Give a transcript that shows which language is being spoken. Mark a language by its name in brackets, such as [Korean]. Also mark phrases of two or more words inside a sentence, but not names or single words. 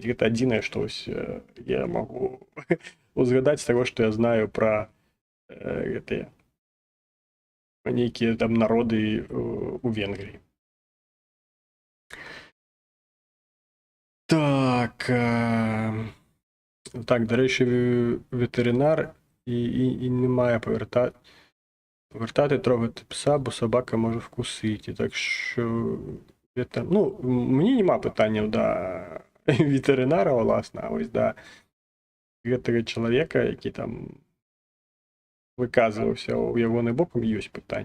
[Belarusian] Гэта адзінае, што ось я магу узгадать з таго, што я знаю пра гэтыя нейкія там народы у Венгрыі. [Ukrainian] Так, так, [Belarusian] дарэчы, ветэрынар [Ukrainian] і не мае повертати, трогати пса, бо собака може вкусити. Так що, ну, мені нема питання до ветеринара, власне, а ось до гэтага чоловіка, який там виказувався у ягоний боком, є питання.